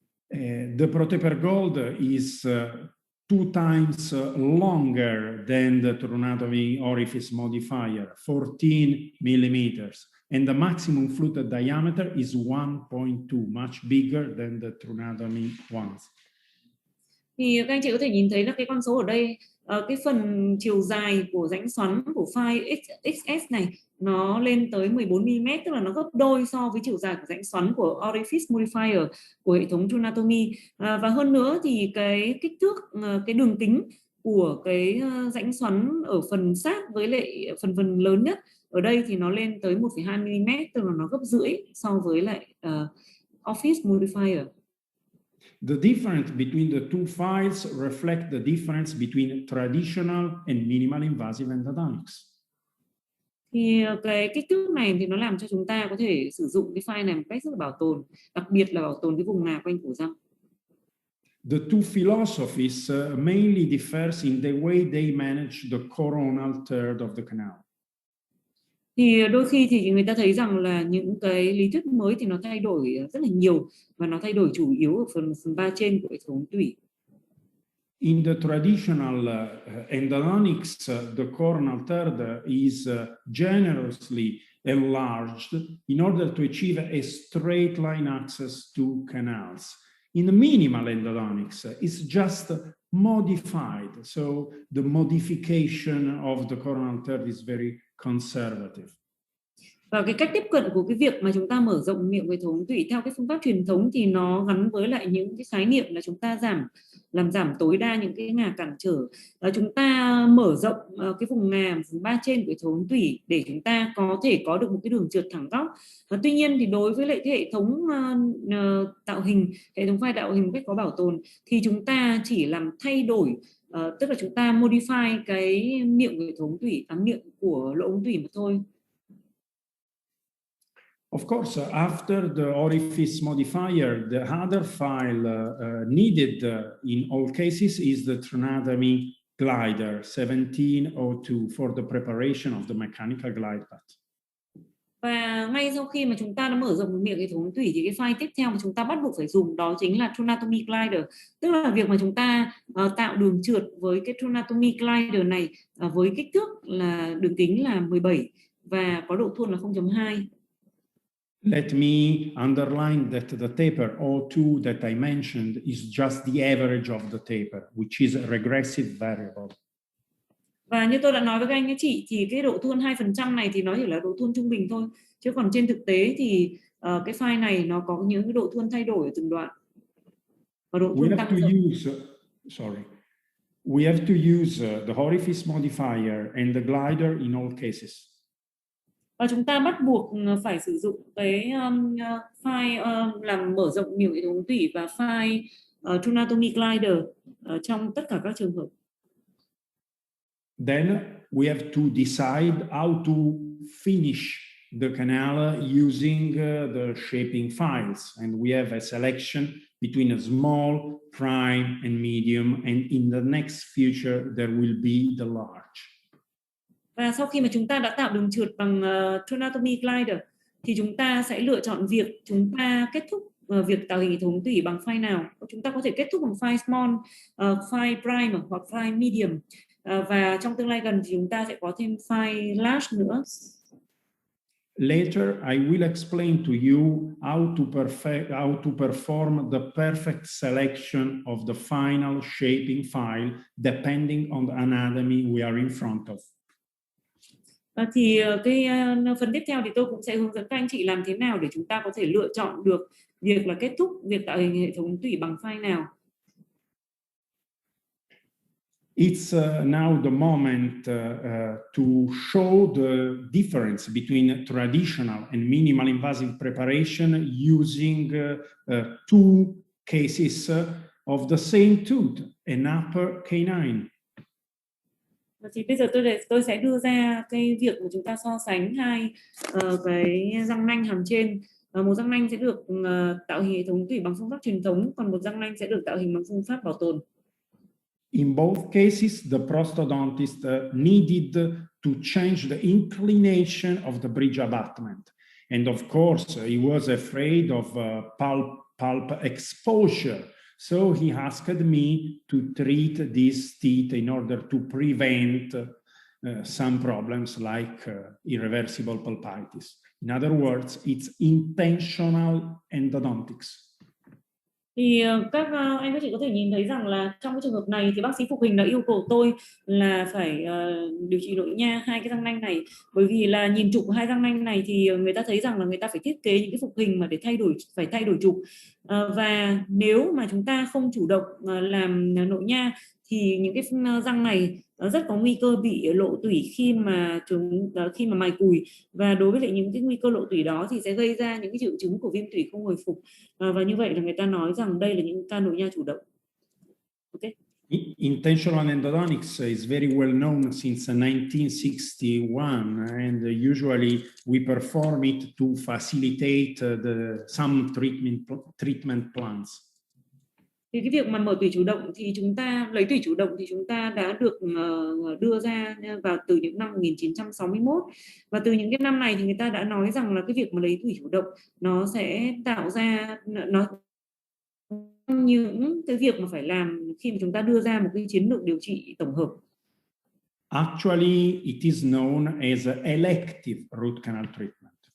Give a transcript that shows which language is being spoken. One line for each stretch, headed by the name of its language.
English: The prototype gold is 2 times longer than the tronatomy orifice modifier, 14 millimeters, and the maximum fluted diameter is 1.2, much bigger than the tronatomy ones.
Vietnamese: Thì các anh chị có thể nhìn thấy là cái con số ở đây, cái phần chiều dài của rãnh xoắn của file XS này nó lên tới 14 mm, tức là nó gấp đôi so với chiều dài của rãnh xoắn của orifice modifier của hệ thống tronatomy. Và hơn nữa thì cái kích thước, cái đường kính của cái rãnh xoắn ở phần sát với lại phần lớn nhất ở đây thì nó lên tới 1,2 mm, tức là nó gấp rưỡi so với lại office modifier.
English: The difference between the two files reflect the difference between traditional and minimal invasive endodontics.
Vietnamese: Thì cái kích thước này thì nó làm cho chúng ta có thể sử dụng cái file này một cách rất là bảo tồn, đặc biệt là bảo tồn cái vùng nà quanh cổ răng.
English: The two philosophies mainly differs in the way they manage the coronal third of the canal.
Vietnamese: Thì đôi khi thì người ta thấy rằng là những cái lý thuyết mới thì nó thay đổi rất là nhiều, và nó thay đổi chủ yếu ở phần ba trên của hệ thống tủy.
English: In the traditional endodontics, the coronal third is generously enlarged in order to achieve a straight line access to canals. In the minimal endodontics, it's just modified, so the modification of the coronal third is very conservative.
Vietnamese: Và cái cách tiếp cận của cái việc mà chúng ta mở rộng miệng hệ thống tủy theo cái phương pháp truyền thống thì nó gắn với lại những cái khái niệm là chúng ta làm giảm tối đa những cái ngà cản trở. Chúng ta mở rộng cái vùng ngà, vùng ba trên của hệ thống tủy để chúng ta có thể có được một cái đường trượt thẳng tắp. Tuy nhiên thì đối với lại cái hệ thống tạo hình, hệ thống file tạo hình một cách có bảo tồn thì chúng ta chỉ làm thay đổi, tức là chúng ta modify cái miệng hệ thống tủy, miệng của lỗ ống tủy mà thôi.
English: Of course, after the orifice modifier, the other file needed in all cases is the tronatomy glider 1702 for the preparation of the mechanical glide path.
Vietnamese: Và ngay sau khi mà chúng ta đã mở rộng miệng hệ thống tủy thì cái file tiếp theo mà chúng ta bắt buộc phải dùng đó chính là tronatomy glider, tức là việc mà chúng ta tạo đường trượt với cái tronatomy glider này với kích thước là đường kính là 17 và có độ thuôn là 0.2.
English: Let me underline that the taper O2 that I mentioned is just the average of the taper, which is a regressive variable.
Vietnamese: Và như tôi đã nói với các anh các chị thì cái độ thuôn 2% này thì nó chỉ là độ thuôn trung bình thôi. Chứ còn trên thực tế thì cái file này nó có những cái độ thuôn thay đổi ở từng đoạn. Và độ thuôn tăng dần.
English: We have to use the orifice modifier and the glider in all cases.
Vietnamese: Và chúng ta bắt buộc phải sử dụng cái file làm mở rộng miệng hệ thống tủy và file tronatomy glider trong tất cả các trường hợp.
English: Then we have to decide how to finish the canal using the shaping files, and we have a selection between a small, prime, and medium, and in the next future there will be the large.
Vietnamese: Và sau khi mà chúng ta đã tạo đường trượt bằng tronatomy glider thì chúng ta sẽ lựa chọn việc chúng ta kết thúc việc tạo hình hệ thống tủy bằng file nào. Chúng ta có thể kết thúc bằng file small, file prime hoặc file medium. Và trong tương lai gần thì chúng ta sẽ có thêm file large nữa.
English: Later, I will explain to you how to perform the perfect selection of the final shaping file depending on the anatomy we are in front of.
Vietnamese: Thì cái phần tiếp theo thì tôi cũng sẽ hướng dẫn các anh chị làm thế nào để chúng ta có thể lựa chọn được việc là kết thúc việc tạo hình hệ thống tủy bằng file nào.
English: It's now the moment to show the difference between traditional and minimal invasive preparation using two cases of the same tooth, an upper canine.
Vietnamese: Thì bây giờ tôi sẽ đưa ra cái việc mà chúng ta so sánh hai cái răng nanh hàm trên. Một răng nanh sẽ được tạo hình hệ thống tủy bằng phương pháp truyền thống, còn một răng nanh sẽ được tạo hình bằng phương pháp bảo tồn.
English: In both cases, the prosthodontist needed to change the inclination of the bridge abutment. And of course, he was afraid of pulp exposure. So he asked me to treat these teeth in order to prevent some problems like irreversible pulpitis. In other words, it's intentional endodontics.
Vietnamese: Thì các anh các chị có thể nhìn thấy rằng là trong cái trường hợp này thì bác sĩ phục hình đã yêu cầu tôi là phải điều trị nội nha hai cái răng nanh này, bởi vì là nhìn trục hai răng nanh này thì người ta thấy rằng là người ta phải thiết kế những cái phục hình mà để phải thay đổi trục, và nếu mà chúng ta không chủ động làm nội nha thì những cái răng này rất có nguy cơ bị lộ tủy khi mà mài cùi, và đối với lại những cái nguy cơ lộ tủy đó thì sẽ gây ra những cái triệu chứng của viêm tủy không hồi phục, và như vậy là người ta nói rằng đây là những ca nội nha chủ động.
English: Okay. Intentional endodontics is very well known since 1961, and usually we perform it to facilitate some treatment plans.
Vietnamese: Thì cái việc mà mở tủy chủ động thì chúng ta lấy tủy chủ động thì chúng ta đã được đưa ra vào từ những năm 1961, và từ những cái năm này thì người ta đã nói rằng là cái việc mà lấy tủy chủ động nó sẽ tạo ra những cái việc mà phải làm khi mà chúng ta đưa ra một cái chiến lược điều trị tổng hợp.
English: Actually, it is known as elective root canal treatment.